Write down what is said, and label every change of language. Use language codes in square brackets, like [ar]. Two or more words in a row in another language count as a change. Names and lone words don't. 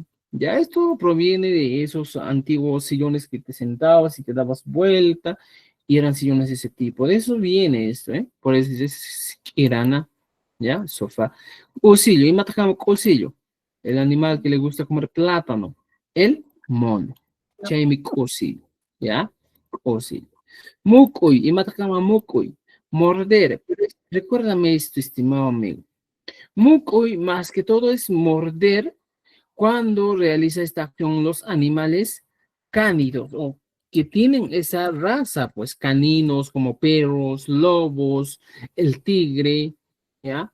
[es] Ya esto proviene de esos antiguos sillones que te sentabas y te dabas vuelta y eran sillones de ese tipo. De eso viene esto, ¿eh? Por eso es irana, ¿ya? Sofá. Cusillo, y [qu] matacamo cusillo. [es] El animal que le gusta comer plátano. El mono. [qu] Chaimi cusillo, ¿ya? Cusillo. Mucuy, y matacama mucuy. [es] Morder. Pero recuérdame esto, estimado amigo. Mucuy, más que todo, es morder cuando realiza esta acción los animales cánidos o que tienen esa raza, pues caninos como perros, lobos, el tigre, ¿ya?